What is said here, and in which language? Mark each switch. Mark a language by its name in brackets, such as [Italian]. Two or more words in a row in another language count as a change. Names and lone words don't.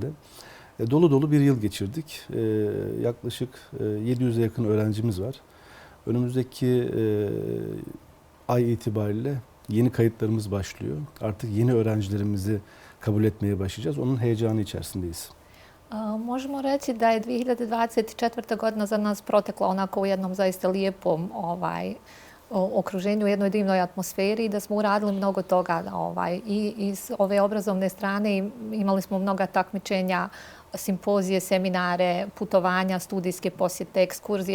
[Turkish] Dolu dolu bir yıl geçirdik. Yaklaşık 700'e yakın öğrencimiz var. Önümüzdeki ay itibariyle yeni kayıtlarımız başlıyor. Artık yeni öğrencilerimizi kabul etmeye başlayacağız. Onun heyecanı içerisindeyiz. [Bosnian] Možemo reći da je 2024. godina za nas protekla onako u jednom zaista lijepom okruženju, u jednoj divnoj atmosferi i da smo uradili mnogo toga. I iz ove obrazovne strane imali smo mnoga takmičenja, simpozije, seminare, putovanja, studijske posjete, ekskurzije.